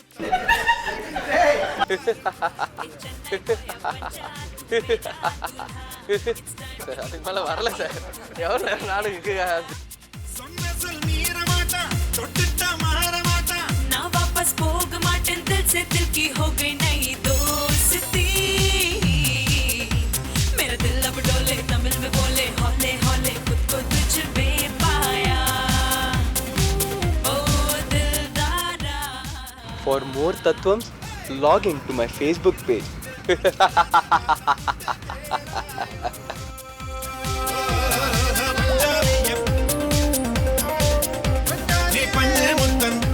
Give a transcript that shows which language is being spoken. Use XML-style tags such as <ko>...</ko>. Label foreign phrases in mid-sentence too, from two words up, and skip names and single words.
<ta>அதுக்கு மேல வரல சார். எவ்வளவு நேரம் நானும் சொன்ன சொல் மீற மாட்டான் தொட்டுட்டா மாற மாட்டான். நான் வாபஸ் போக மாட்டேன்</ta> <hi>दिल से दिल की हो गई नई दोस्ती. मेरा दिल अब डोले तमिल में बोले हौले हौले खुद को तुझ में पाया. ओ दिलदारा.</hi> <en>For more Tattwams, log into my Facebook page.</en> <ta>நீ பஞ்சு முத்தம்</ta>